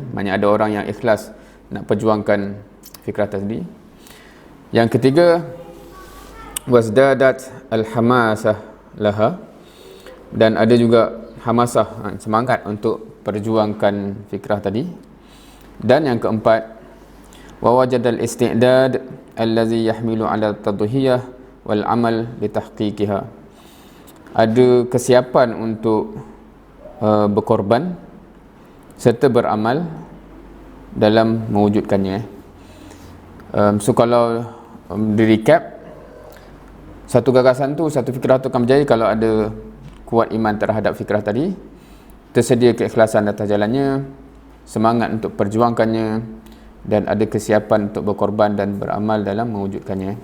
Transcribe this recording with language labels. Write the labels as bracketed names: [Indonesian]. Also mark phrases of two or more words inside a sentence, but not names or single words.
[Malay] Maknanya ada orang yang ikhlas nak perjuangkan fikrah tadi. Yang ketiga, [Arabic] وشدة الحماسة لها, [Malay] dan ada juga hamasah, semangat untuk perjuangkan fikrah tadi. Dan yang keempat, [Arabic] ووجد الاستعداد الذي يحمل على التضحية والعمل لتحقيقها. [Malay] Ada kesiapan untuk berkorban serta beramal dalam mewujudkannya. So kalau di recap, satu gagasan tu, satu fikrah tu akan berjaya kalau ada kuat iman terhadap fikrah tadi, tersedia keikhlasan atas jalannya, semangat untuk perjuangkannya, dan ada kesiapan untuk berkorban dan beramal dalam mewujudkannya.